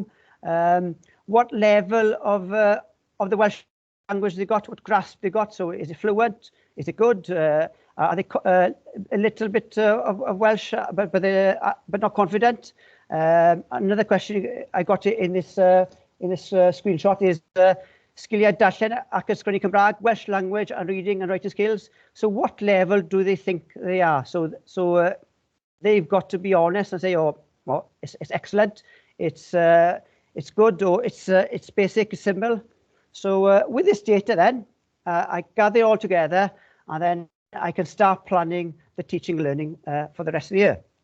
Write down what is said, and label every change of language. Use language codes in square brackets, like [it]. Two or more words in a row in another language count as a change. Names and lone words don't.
[en] What level of the Welsh language they got? What grasp they got? So is it fluent? Is it good? Are they a little bit of Welsh, but not confident? Another question I got in this screenshot is [cy] sgiliau darllen ac ysgrifennu Cymraeg, [en] Welsh language and reading and writing skills. So what level do they think they are? So they've got to be honest and say, oh, well, it's excellent, it's good, or it's basic, it's simple. So with this data then, I gather it all together, and then I can start planning the teaching and learning for the rest of the year.